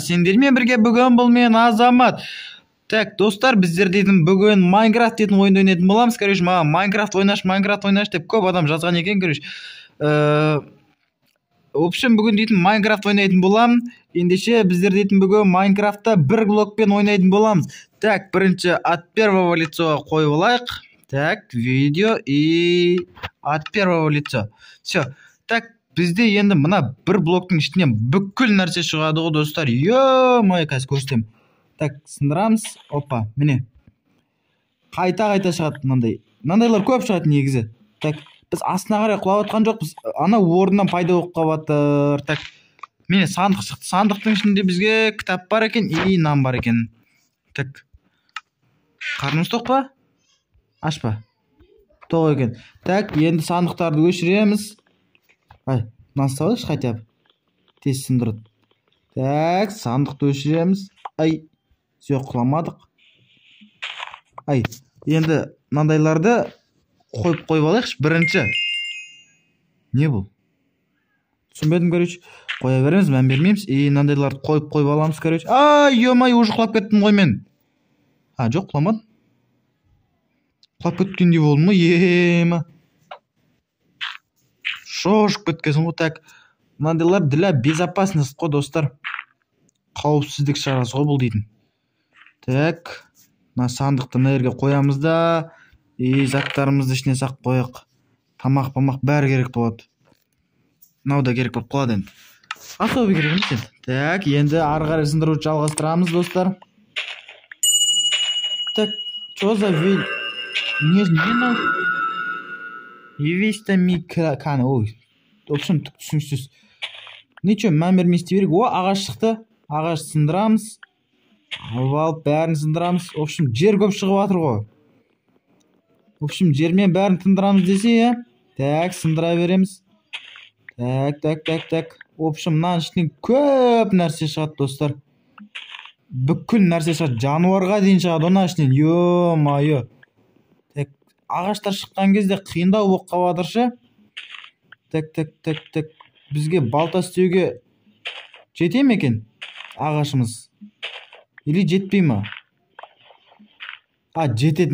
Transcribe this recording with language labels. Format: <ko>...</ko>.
<kk>Сендермен бірге бүгін бұл мен Азамат. Так, достар, біздер дейтін бүгін Майнкрафт дейтін ойынды ойнайтын боламыз. Короче, маған Майнкрафт ойнаш деп көп адам жазған екен, короче. В общем, бүгін дейтін Майнкрафт ойнайтын болам. Ендеше біздер дейтін бүгін Майнкрафтта бір блокпен ойнайтын боламыз. Так, бірінші от первого лица қойып алайық.</kk> <ru>Так, видео и от первого лица. Все.</ru> <kk>Так, бізде енді мына бір блоктың ішінен бүкіл нәрсе шығады ғой, достар. Ё-май, қазір көрсетем. Так, сындырамыз. Опа, міне. Қайта шығады мынандай. Мынандайлар көп шығады негізі. Так, біз астына қарай құлап жатқан жоқпыз. Ана орнынан пайда болып қалып. Так, міне сандық шықты. Сандықтың ішінде бізге кітап бар екен и нан бар екен. Так. Қарнымыз тоқ па? Ашпа. Тоқ екен. Так, енді сандықтарды өшіреміз. Ай, нан салайықшы хотя бы. Тез сындырады. Так, сандықты өшіреміз. Ай, все, құламадық. Ай, енді мынандайларды қойып алайықшы. Бірінші. Не бұл? Түсінбедім, короче. Қоя береміз, мән бермейміз. И мынандайларды қойып аламыз, короче. Ай, ё-май, уже құлап кеттім ғой мен. А, жоқ, құламадым. Құлап кеткендей болдым ғой, ема. Шошып кеткесін ғой. Так, мынандайлар для безопасность қой, достар. Қауіпсіздік шарасы ғой бұл дейтін. Так, мына сандықты мына жерге қоямыз да, и заттарымызды ішіне сақ қояқ. Тамақ бәрі керек болады. Мынау да керек болып қалады енді. Асау керек емес енді. Так, енді ары қарай сындыруды жалғастырамыз, достар.</kk> <ru>Так, что за вид? Не знаю. Евиста микроканы. Ой, в общем, түсініксіз.</ru> <kk>Ничего, мән бермей істей берейік. О, ағаш шықты. Ағаш сындырамыз. Алып бәрін сындырамыз. В общем, жер көп шығып жатыр ғой. В общем, жермен бәрін тындырамыз десе, так, сындыра береміз. Так. В общем, мынаның ішінен көп нәрсе шығады, достар. Бүкіл нәрсе шығады. Жануарға дейін шығады оның ішінен. Ё-майы. Так, ағаштар шыққан кезде қиындау болып қалыватыршы. Так. Бізге балта істеуге жете ме екен ағашымыз? Или жетпей ма? А, жетеді.</kk>